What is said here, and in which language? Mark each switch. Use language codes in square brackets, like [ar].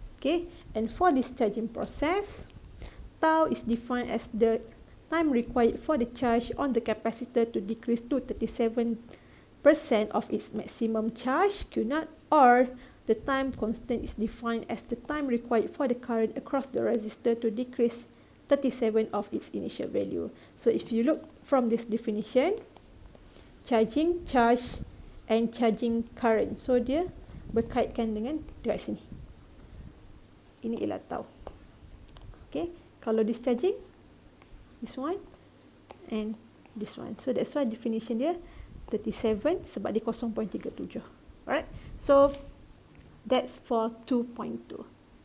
[en] Okay, and for this charging process, tau is defined as the time required for the charge on the capacitor to decrease to 37% of its maximum charge, Q naught, or the time constant is defined as the time required for the current across the resistor to decrease 37 of its initial value. So if you look from this definition, charging, charge and charging current. [ms] So dia berkaitkan dengan dekat sini. Ini ialah tau. [en] Okay, [ms] kalau [en] discharging, this one and this one. So that's why definition dia 37 [ms] sebab dia [en] 0.37. Alright, so that's for 2.2.